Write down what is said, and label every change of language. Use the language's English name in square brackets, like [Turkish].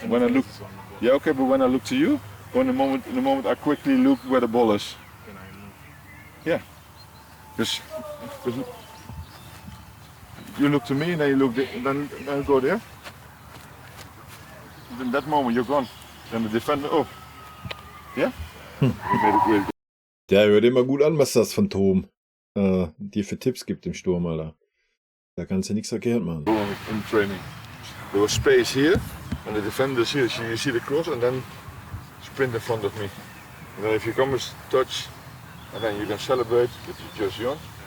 [English] When I look, yeah, okay, but when I look to you, or in the moment I quickly look where the ball is. Yeah. Because you look to me and then you look, then you go there. In that moment you're gone. Then the defender, oh, yeah. You made it really good. [German] Der hört immer gut an, was das Phantom dir für Tipps gibt im Sturm, Alter. Da kannst du nichts verkehrt machen. [English] In training, there was space here, and the defenders here. So you see the cross, and then sprint in front of me. And then if you come with touch, and then you can celebrate that you're just young.